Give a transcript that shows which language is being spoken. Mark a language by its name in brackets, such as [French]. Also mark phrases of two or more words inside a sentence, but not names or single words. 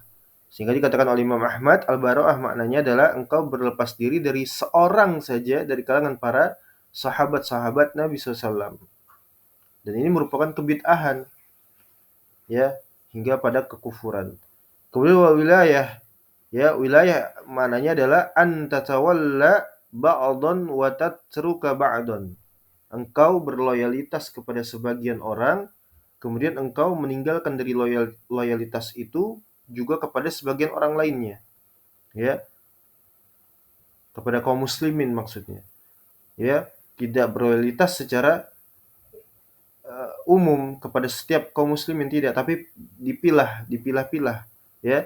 [Indonesian] Sehingga dikatakan oleh Imam Ahmad, al-bara'ah maknanya adalah engkau berlepas diri dari seorang saja dari kalangan para sahabat-sahabat Nabi SAW. Dan ini merupakan kebid'ahan ya, hingga pada kekufuran. Kemudian wilayah, ya wilayah maknanya adalah [Arabic] أن تتولى بعضا و تترك بعضا. [Indonesian] Engkau berloyalitas kepada sebagian orang, kemudian engkau meninggalkan dari loyalitas itu juga kepada sebagian orang lainnya. Ya, kepada kaum muslimin maksudnya. Ya, tidak berloyalitas secara umum kepada setiap kaum muslimin, tidak, tapi dipilah-pilah ya.